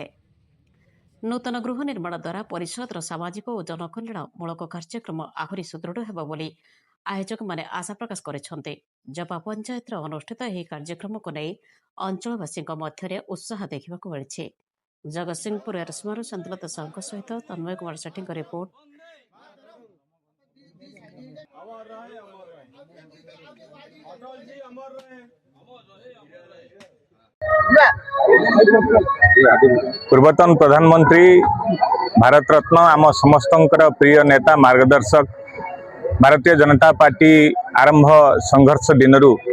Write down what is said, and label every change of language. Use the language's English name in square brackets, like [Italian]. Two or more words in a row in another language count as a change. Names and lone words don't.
[Odia] ନୂତନ ଗୃହ ନିର୍ମାଣ ଦ୍ୱାରା ପରିଷଦର ସାମାଜିକ ଓ ଜନକଲ୍ୟାଣମୂଳକ କାର୍ଯ୍ୟକ୍ରମ ଆହୁରି ସୁଦୃଢ଼ ହେବ ବୋଲି ଆୟୋଜକମାନେ ଆଶା ପ୍ରକାଶ କରିଛନ୍ତି। ଜପା ପଞ୍ଚାୟତରେ ଅନୁଷ୍ଠିତ ଏହି କାର୍ଯ୍ୟକ୍ରମକୁ ନେଇ ଅଞ୍ଚଳବାସୀଙ୍କ ମଧ୍ୟରେ ଉତ୍ସାହ ଦେଖିବାକୁ ମିଳିଛି। ଜଗତସିଂହପୁର ଏରସମାରୁ ଶାନ୍ତିଲତା ସାହୁଙ୍କ ସହିତ ତନ୍ମୟ କୁମାର ସେଠୀଙ୍କ ରିପୋର୍ଟ। ପୂର୍ବତନ ପ୍ରଧାନମନ୍ତ୍ରୀ ଭାରତ ରତ୍ନ ଆମ ସମସ୍ତ ପ୍ରିୟ ନେତା ମାର୍ଗଦର୍ଶକ ଭାରତୀୟ ଜନତା ପାର୍ଟି ଆରମ୍ଭ ସଂଘର୍ଷ ଦିନରୁ